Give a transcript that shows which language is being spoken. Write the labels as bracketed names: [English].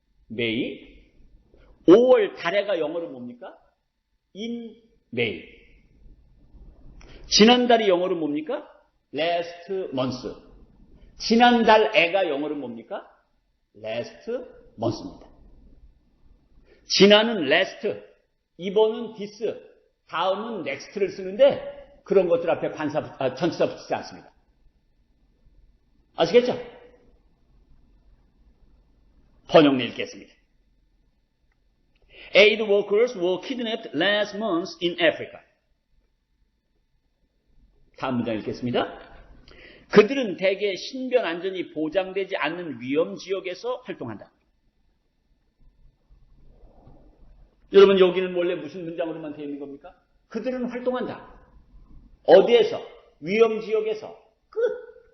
[English] May. [Korean] 5월 달에가 영어로 뭡니까? [English] In May. [Korean] 지난달이 영어로 뭡니까? [English] Last month. [Korean] 지난달에가 영어로 뭡니까? [English] Last month [Korean] 입니다. 지난은 last, 이번은 this, 다음은 next를 쓰는데 그런 것들 앞에 전치사 붙이지 않습니다. 아시겠죠? 번역 읽겠습니다. [English] Aid workers were kidnapped last month in Africa. [Korean] 다음 문장 읽겠습니다. 그들은 대개 신변 안전이 보장되지 않는 위험 지역에서 활동한다. 여러분 여기는 원래 무슨 문장으로만 되어 있는 겁니까? 그들은 활동한다. 어디에서? 위험 지역에서. 끝.